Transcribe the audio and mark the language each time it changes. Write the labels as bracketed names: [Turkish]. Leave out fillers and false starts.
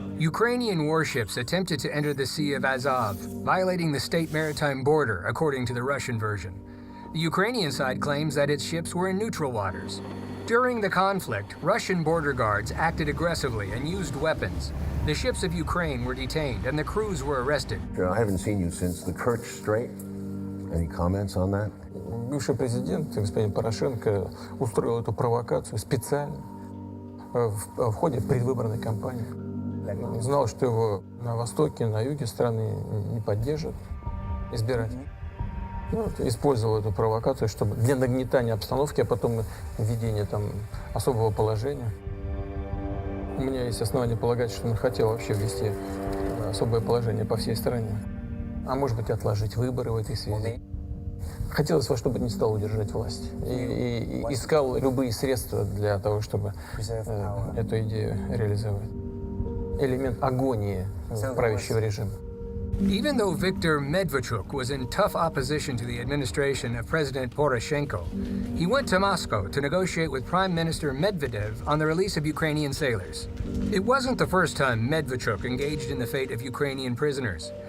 [English] Ukrainian warships attempted to enter the Sea of Azov, violating the state maritime border, according to the Russian version. The Ukrainian side claims that its ships were in neutral waters. During the conflict, Russian border guards acted aggressively and used weapons. The ships of Ukraine were detained and the crews were arrested. I haven't seen you since the Kerch Strait. Any comments on that? [Russian] Бывший президент, господин Порошенко, устроил эту провокацию специально в ходе предвыборной кампании. Знал, что его на востоке, на юге страны не поддержат избиратели. Использовал эту провокацию, чтобы для нагнетания обстановки, а потом введения там особого положения. У меня есть основания полагать, что он хотел вообще ввести особое положение по всей стране. А может быть, отложить выборы в этой связи. Хотелось во что бы ни стало удержать власть. И искал любые средства для того, чтобы эту идею реализовать. Элемент агонии правящего режима. [English] Even though Viktor Medvedchuk was in tough opposition to the administration of President Poroshenko, he went to Moscow to negotiate with Prime Minister Medvedev on the release of Ukrainian sailors. It wasn't the first time Medvedchuk engaged in the fate of Ukrainian prisoners.